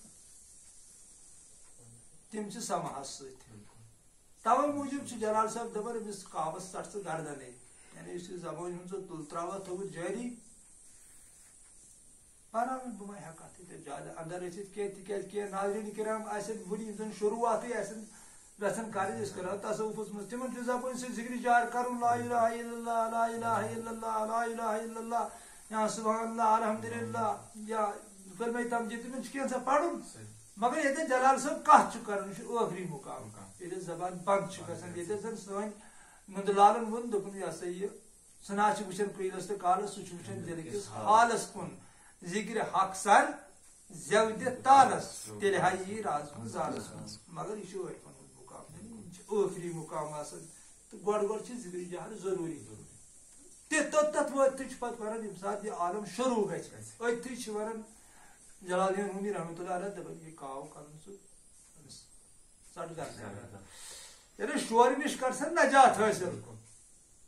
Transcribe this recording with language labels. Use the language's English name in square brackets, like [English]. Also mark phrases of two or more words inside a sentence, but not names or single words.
[Kashmiri] تِم چھِ سماہس سۭتۍ توے موٗجوٗب چھُ جلال صٲب دپان أمِس کاوس ژٹ ژٕ گردنے یعنی یُس یہِ زبٲنۍ ہُنٛد ژٕ تُل تراوتھ تھوٚوُتھ جٲری بناوٕنۍ بہٕ ما ہٮ۪کہٕ اتھ ییٚتٮ۪تھ زیادٕ اندر ٲسِتھ کینٛہہ تِکیٛازِ کینٛہہ ناظریٖن کرام آسن وُنہِ یِم زن شروعاتٕے آسن یژھان کرٕنۍ أسۍ کرو تصوُفس منٛز تِمن چھُ زبٲنۍ سۭتۍ ذِکرِ جار کرُن [Arabic] لا الہ الا اللہ لا الہ الا اللہ لا الہ الا اللہ [Kashmiri] یا [Arabic] سبحان اللہ الحمدللہ [Kashmiri] یا کلمہ تمجید تِمن چھُ کینٛژھا پرُن مگر ییٚتٮ۪تھ جلال صٲب کتھ چھُ کران یہِ چھُ ٲخری مُقام ییٚتٮ۪تھ زبان بنٛد چھِ گژھان ییٚتٮ۪تھ زن سٲنۍ نُندٕ لالن ووٚن دوٚپُن یہِ ہسا یہِ ژٕ نہ چھُ وٕچھان قیٖلس تہٕ کالس سُہ چھُ وٕچھان دِلہٕ کِس حالس کُن ذِکرِ حق سر زٮ۪و دِتھ تالس تیٚلہِ ہا یی رازٕ زالس منٛز مگر یہِ چھُ عٲرفن ہُنٛد مُقام یِم چھِ ٲخری مُقام آسان تہٕ گۄڈٕ چھِ ذِکرِ جہر ضروٗری تہِ توٚتتھ وٲتِتھٕے چھِ پتہٕ ونان ییٚمہِ ساتہٕ یہِ عالم شروٗع گژھِ أتھی چھِ ونان جلال الدین رومی [Arabic] رحمتہ اللہ علیہ [Kashmiri] دپان یہِ کاو کرُن سُہ ژٹ گردن یعنی شورِ نِش کر سا نجات حٲصِل